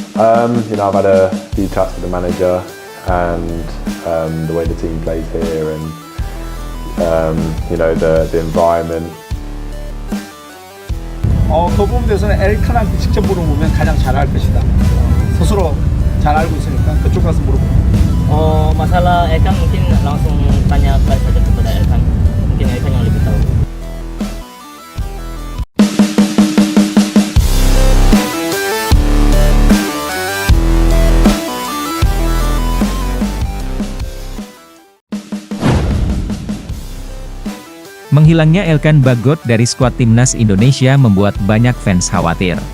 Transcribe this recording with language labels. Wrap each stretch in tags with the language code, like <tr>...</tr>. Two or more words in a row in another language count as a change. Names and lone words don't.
<en>I've had a few chats with the manager and the way the team plays here, and the environment.</en> <ko>그 부분에 대해서는 엘칸한테 직접 물어보면 가장 잘 알 것이다. 스스로 잘 알고 있으니까 그쪽 가서 물어보고.</ko> <id>Masalah Elkan mungkin langsung tanya saja kepada Elkan. Mungkin Elkan yang lebih tahu. Menghilangnya Elkan Bagot dari skuad timnas Indonesia membuat banyak fans khawatir.</id>